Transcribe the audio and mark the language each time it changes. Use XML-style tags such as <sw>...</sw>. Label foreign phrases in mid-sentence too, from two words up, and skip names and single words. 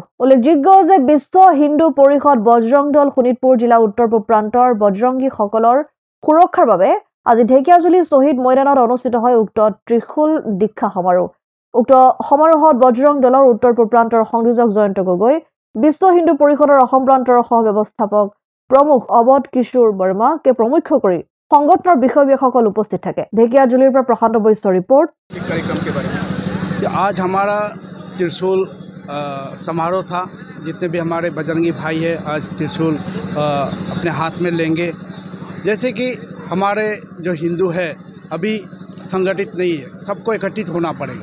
<as>উল্লেখযোগ্য যে বিশ্ব হিন্দু পৰিষদ বজৰং দল শোণিতপুৰ জিলা উত্তৰ পূব প্ৰান্তৰ বজৰংগীসকলৰ সুৰক্ষাৰ বাবে আজি ঢেকিয়াজুলি শ্বহীদ ময়দানত অনুষ্ঠিত হয় উক্ত ত্ৰিশূল দীক্ষা সমাৰোহ। উক্ত সমাৰোহত বজৰং দলৰ উত্তৰ পূব প্ৰান্তৰ সংযোজক জয়ন্ত গগৈ, বিশ্ব হিন্দু পৰিষদৰ অসম প্ৰান্তৰ সহ ব্যৱস্থাপক প্ৰমুখ অবধ কিশোৰ বৰ্মাকে প্ৰমুখ্য কৰি সংগঠনৰ বিষয়সকল उपस्थित থাকে। ঢেকিয়াজুলিৰ পৰা প্ৰশান্ত বৈশ্য रिपोर्ट।</as> <hi>कार्यक्रम के बारे में आज हमारा त्रिशूल समारोह था। जितने भी हमारे बजरंगी भाई है आज त्रिशूल अपने हाथ में लेंगे। जैसे कि हमारे जो हिंदू है अभी संगठित नहीं है, सबको इकट्ठित होना पड़ेगा।</hi>